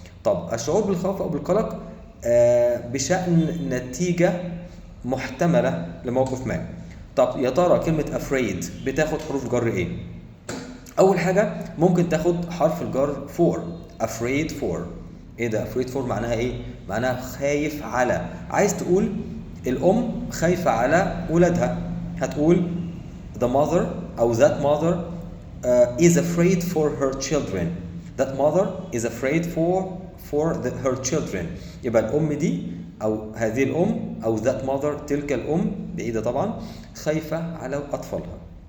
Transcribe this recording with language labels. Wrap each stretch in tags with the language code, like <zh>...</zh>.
<ar>طب الشعور بالخوف أو بالقلق بشأن نتيجة محتملة لموقف ما. طب يا ترى كلمة afraid بتاخد حروف جر إيه؟ أول حاجة ممكن تاخد حرف الجر for.</ar> <en>afraid for.</en> <ar>ايه ده afraid for معناها ايه؟ معناها خايف على. عايز تقول الام خايفة على ولادها، هتقول</ar> <en>the mother او that mother is afraid for her children. that mother is afraid for her children.</en> <ar>يبقى الام دي او هذه الام او that mother تلك الام بعيدة طبعا خايفة على اطفالها.</ar>